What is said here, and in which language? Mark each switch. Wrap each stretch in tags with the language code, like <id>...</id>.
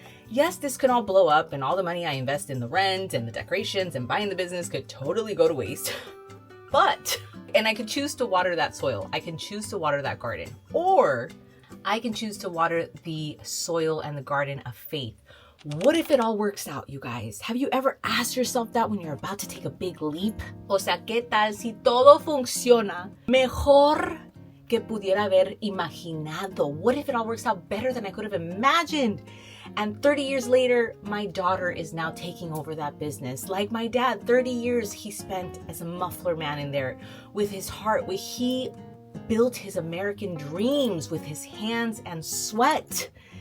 <en>Yes, this could all blow up and all the money I invest in the rent and the decorations and buying the business could totally go to waste. And I could choose to water that soil. I can choose to water that garden. Or I can choose to water the soil and the garden of faith. What if it all works out, you guys? Have you ever asked yourself that when you're about to take a big leap?</en> <es>O sea, ¿qué tal si todo funciona mejor que pudiera haber imaginado?</es> <en>What if it all works out better than I could have imagined? And 30 years later, my daughter is now taking over that business. Like my dad, 30 years he spent as a muffler man in there with his heart. He built his American dreams with his hands and sweat.</en>